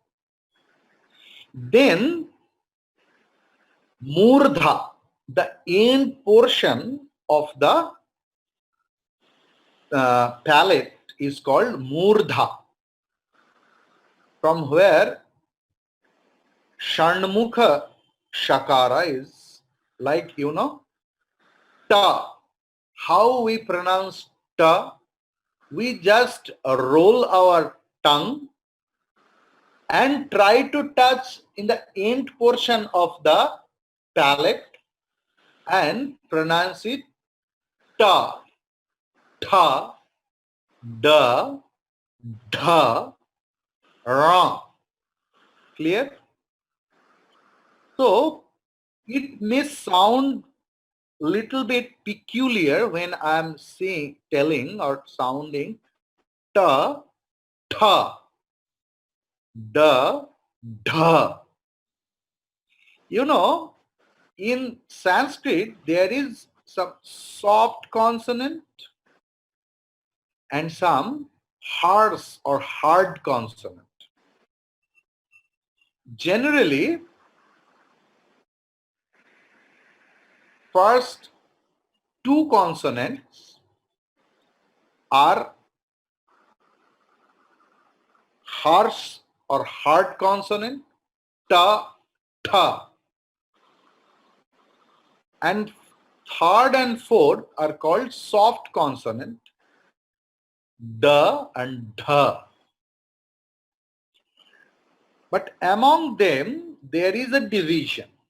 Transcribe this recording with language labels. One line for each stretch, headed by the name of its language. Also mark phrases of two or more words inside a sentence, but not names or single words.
English: Then murdha, the end portion of the palate is called murdha, from where Shanmukha Shakara is, like, ta. How we pronounce ta? We just roll our tongue and try to touch in the end portion of the palate and pronounce it
Sanskrit: ta, tha, da, dha, ra.
English: Clear? So it may sound little bit peculiar when I'm saying, telling or sounding
Sanskrit: ta, tha, da,
English: dha. In Sanskrit, there is some soft consonant and some harsh or hard consonant. Generally, first two consonants are harsh or hard consonant,
Sanskrit: ta, tha.
English: And third and fourth are called soft consonant, da and dha. But among them, there is a division.